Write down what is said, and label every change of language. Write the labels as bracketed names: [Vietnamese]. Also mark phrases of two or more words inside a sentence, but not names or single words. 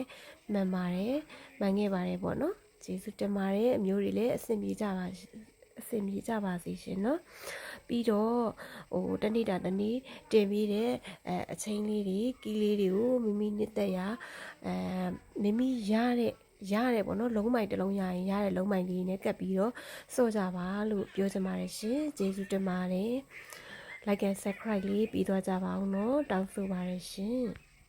[Burmese] မှန်ပါတယ်မှန်ခဲ့ပါတယ်ပေါ့နော်ကျေးဇူးတင်ပါတယ်အမျိုးတွေလည်းအဆင်ပြေကြပါစေရှင်နော်ပြီးတော့တနေ့တာတနေ့တင်ပြီးတဲ့အချိန်လေးတွေကီးလေးတွေကိုမိမိနှစ်သက်ရာမိမိရတယ်ပေါ့နော်လုံးမိုင်တစ်လုံးရရင်ရတဲ့လုံးမိုင်လေးနဲ့ကပ်ပြီးတော့စော့ကြပါလို့ပြောချင်ပါတယ်ရှင်ကျေးဇူးတင်ပါတယ် [English] like and subscribe [Burmese] လေးပြီးသွားကြပါအောင်နော်တောင်းဆိုပါတယ်ရှင်